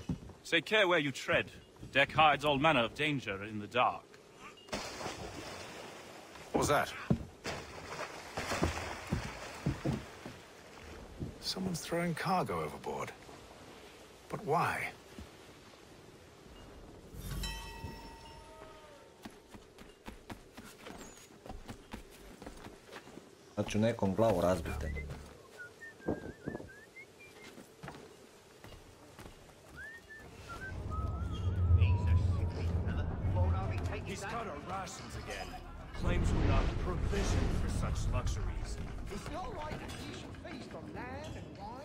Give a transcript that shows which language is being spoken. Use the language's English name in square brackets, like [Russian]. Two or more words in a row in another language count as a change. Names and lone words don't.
[English] Take care where you tread. The deck hides all manner of danger in the dark. What was that? Someone's throwing cargo overboard. But why? [Croatian] Sad ću nekom glavu razbiti. [English] He's cut our rations again. Claims we're not provisioned for such luxuries. Is it all right that you should feast on land and wine?